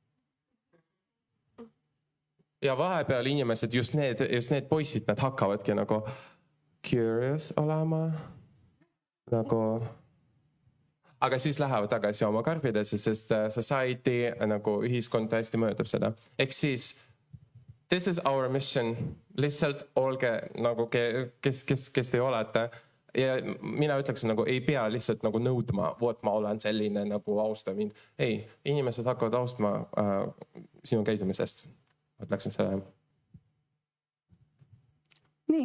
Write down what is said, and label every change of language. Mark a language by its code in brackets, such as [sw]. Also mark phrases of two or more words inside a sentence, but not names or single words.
[et] Ja vahepeal inimesed, just need poisid, nad hakkavadki nagu curious olema, nagu, aga siis lähevad tagasi oma karbidesse, sest society, nagu ühiskond hästi mõjutab seda. Ehk siis, [en] this is our mission, [et] lihtsalt olge nagu, kes te olete. Ja mina ütleksin, nagu ei pea lihtsalt nagu nõudma, ma olen selline nagu austa mind. Ei, inimesed hakkavad austama sinu käitumisest. Ütleksin selle. Nii.